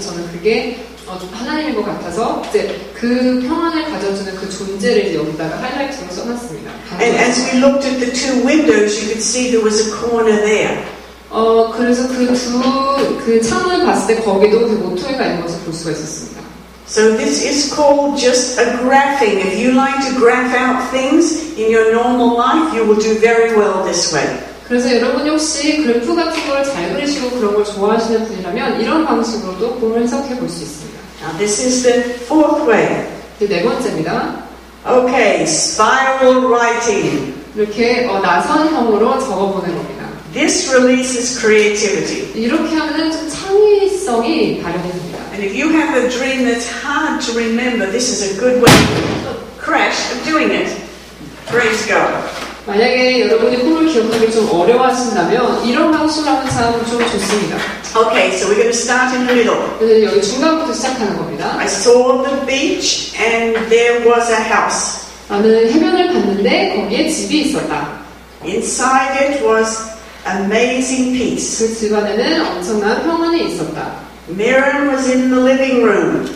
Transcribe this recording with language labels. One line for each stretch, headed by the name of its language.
Korean: 저는 그게 하나님인 것 같아서 이제 그 평안을 가져주는 그 존재를 이제 여기다가 하이라이트로 써놨습니다.
English: And as we looked at the two windows, you could see there was a corner there.
Korean: 그래서 그 창문을 봤을 때 거기도 그 모퉁이가 있는 것을 볼 수가 있었습니다.
English: So this is called just a graphing. If you like to graph out things in your normal life, you will do very well this way.
Korean: 그래서 여러분이 혹시 그래프 같은 걸 잘 그리시고 그런 걸 좋아하시는 분이라면 이런 방식으로도 꿈을 해석해 볼 수 있습니다.
English: Now this is the fourth way.
Korean: 이제 네 번째입니다.
English: Okay, spiral writing.
Korean: 이렇게 나선형으로 적어보는 겁니다.
English: This releases creativity.
Korean: 이렇게 하면은 좀 창의성이 발현이 됩니다.
English: And if you have a dream that's hard to remember, this is a good way of doing it. Praise God.
Korean: 만약에 여러분이 꿈을 기억하기 좀 어려워하신다면 이런 방식으로 하면 참 좀 좋습니다.
English: Okay, so we're going to start in the middle.
Korean: 그래서 여기 중간부터 시작하는 겁니다.
English: I saw the beach and there was a house.
Korean: 나는 해변을 봤는데 거기에 집이 있었다.
English: Inside it was amazing peace.
Korean: 그 집 안에는 엄청난 평안이 있었다.
English: Mirren was in the living room.